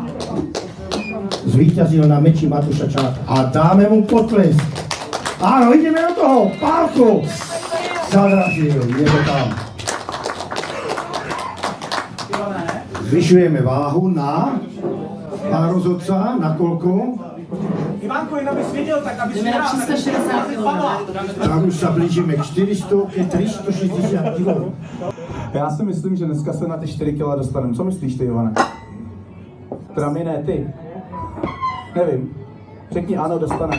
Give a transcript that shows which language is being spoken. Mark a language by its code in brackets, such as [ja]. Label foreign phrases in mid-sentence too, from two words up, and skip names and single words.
[sk] Zvíťazil na meči Matúša Čáka. A dáme mu potlesk. Áno, ideme do toho. Pálko Zadražil, je to tam. Zvyšujeme váhu na rozhodca, na koľko? Ivanko, [cs] jen abys viděl, tak abys Jdeme na 360 kg. [sk] Tak už sa blížime k 400, ke 360 kg. [cs] Já si myslím, že dneska se na ty 4 kg dostaneme. Co myslíš ty, Ivane? Teda my ne, ty. Nevím. Řekni ano, dostaneme.